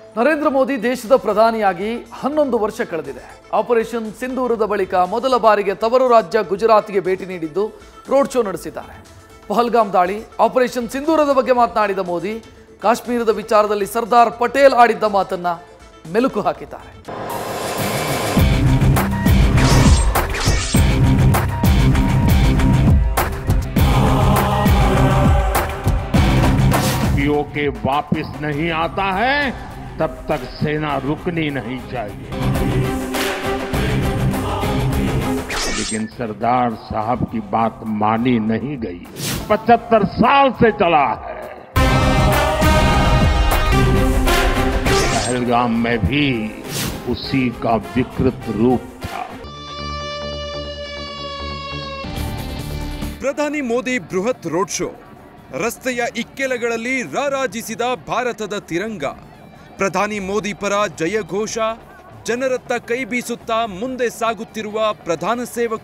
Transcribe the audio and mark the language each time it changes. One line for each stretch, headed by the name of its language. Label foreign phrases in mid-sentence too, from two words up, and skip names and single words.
Kannada: ನರೇಂದ್ರ ಮೋದಿ ದೇಶದ ಪ್ರಧಾನಿಯಾಗಿ 11 ವರ್ಷ ಕಳೆದಿದೆ. ಆಪರೇಷನ್ ಸಿಂಧೂರದ ಬಳಿಕ ಮೊದಲ ಬಾರಿಗೆ ತವರು ರಾಜ್ಯ ಗುಜರಾತ್ಗೆ ಭೇಟಿ ನೀಡಿದ್ದು
English: road show
Kannada: ನಡೆಸಿದ್ದಾರೆ. ಪಹಲ್ಗಾಮ್ ದಾಳಿ, ಆಪರೇಷನ್ ಸಿಂಧೂರದ ಬಗ್ಗೆ ಮಾತನಾಡಿದ ಮೋದಿ ಕಾಶ್ಮೀರದ ವಿಚಾರದಲ್ಲಿ ಸರ್ದಾರ್ ಪಟೇಲ್ ಆಡಿದ್ದ ಮಾತನ್ನ ಮೆಲುಕು ಹಾಕಿದ್ದಾರೆ.
Hindi: पीओके वापस नहीं आता है तब तक सेना रुकनी नहीं चाहिए, लेकिन सरदार साहब की बात मानी नहीं गई. 75 साल से चला है. पहलगाम में भी उसी का विकृत रूप था.
Kannada: ಪ್ರಧಾನಿ ಮೋದಿ ಬೃಹತ್
English: road show,
Kannada: ರಸ್ತೆಯ ಇಕ್ಕೆಲಗಳಲ್ಲಿ ರಾರಾಜಿಸಿದ ಭಾರತದ ತಿರಂಗ. ಪ್ರಧಾನಿ ಮೋದಿ ಪರ ಜಯಘೋಷ, ಜನರತ್ತ ಕೈ ಬೀಸುತ್ತಾ ಮುಂದೆ ಸಾಗುತ್ತಿರುವ ಪ್ರಧಾನ ಸೇವಕ.